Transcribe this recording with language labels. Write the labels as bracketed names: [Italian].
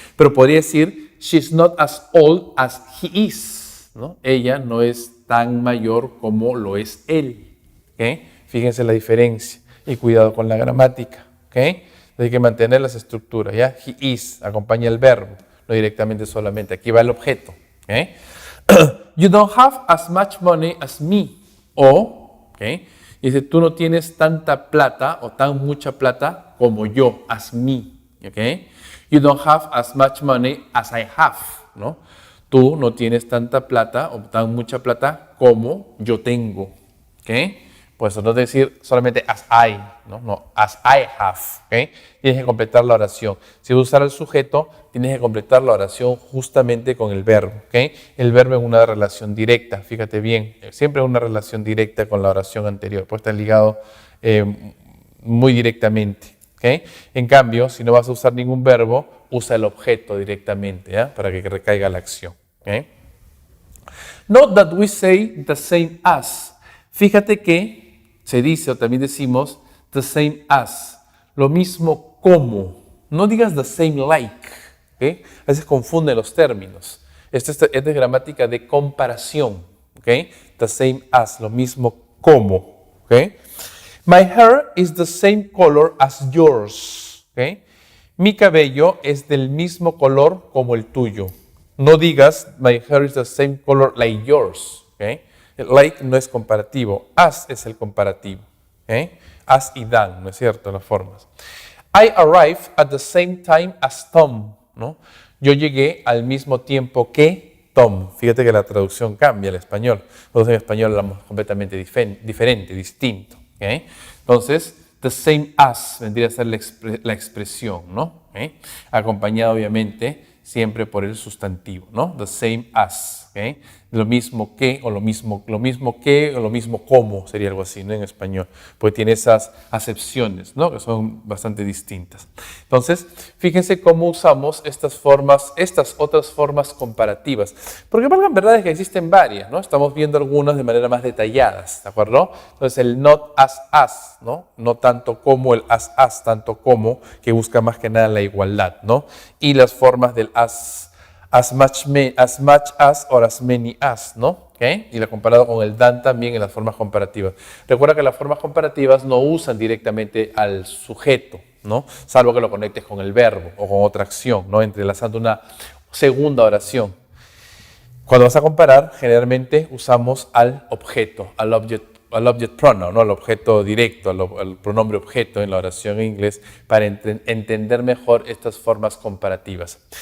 [Spanish] Pero podría decir, [English] she's not as old as he is, [Spanish] ¿no? Ella no es tan mayor como lo es él, ¿ok? Fíjense la diferencia y cuidado con la gramática, ¿ok? Hay que mantener las estructuras, ¿ya? He is, acompaña el verbo, no directamente solamente. Aquí va el objeto, ¿ok? [English] You don't have as much money as me. O, ¿ok? [Spanish] Dice, tú no tienes tanta plata o tan mucha plata como yo, as me, ¿ok? [English] You don't have as much money as I have, ¿no? [Spanish] Tú no tienes tanta plata o tan mucha plata como yo tengo, ¿ok? Pues no decir solamente as I, no, [English] as I have, [Spanish] ¿ok? Tienes que completar la oración. Si vas a usar el sujeto, tienes que completar la oración justamente con el verbo, ¿ok? El verbo es una relación directa, fíjate bien, siempre es una relación directa con la oración anterior, puede estar ligado muy directamente, ¿ok? En cambio, si no vas a usar ningún verbo, usa el objeto directamente, ¿ya? Para que recaiga la acción, [English] ¿ok? Note that we say the same as. [Spanish] Fíjate que se dice o también decimos the same as, lo mismo como. No digas the same like, ¿okay? A veces confunden los términos. Esto es de gramática de comparación, ¿okay? [English] The same as, [Spanish] lo mismo como, [English] ¿okay? My hair is the same color as yours, ¿okay? [Spanish] Mi cabello es del mismo color como el tuyo. No digas [English] my hair is the same color like yours, ¿okay? [Spanish] Like no es comparativo, as es el comparativo, ¿okay? As y than, ¿no es cierto? Las formas. [English] I arrived at the same time as Tom, ¿no? [Spanish] Yo llegué al mismo tiempo que Tom. Fíjate que la traducción cambia al español. Nosotros en español hablamos completamente diferente, distinto, ¿okay? Entonces, the same as vendría a ser la expresión, ¿no? ¿Okay? Acompañado obviamente siempre por el sustantivo, ¿no? The same as, ¿okay? Lo mismo que, o lo mismo que, o lo mismo como, sería algo así, ¿no? En español, porque tiene esas acepciones, ¿no? Que son bastante distintas. Entonces, fíjense cómo usamos estas formas, estas otras formas comparativas, porque valgan verdades que existen varias, ¿no? Estamos viendo algunas de manera más detalladas, ¿de acuerdo? Entonces, el not as, ¿no? No tanto como el as, tanto como, que busca más que nada la igualdad, ¿no? Y las formas del [English] as much as or as many as, ¿no? [Spanish] ¿Okay? Y la comparado con el than también en las formas comparativas. Recuerda que las formas comparativas no usan directamente al sujeto, ¿no? Salvo que lo conectes con el verbo o con otra acción, ¿no? Entrelazando una segunda oración. Cuando vas a comparar, generalmente usamos al objeto, al object pronoun, ¿no? Al objeto directo, al pronombre objeto en la oración en inglés, para entender mejor estas formas comparativas.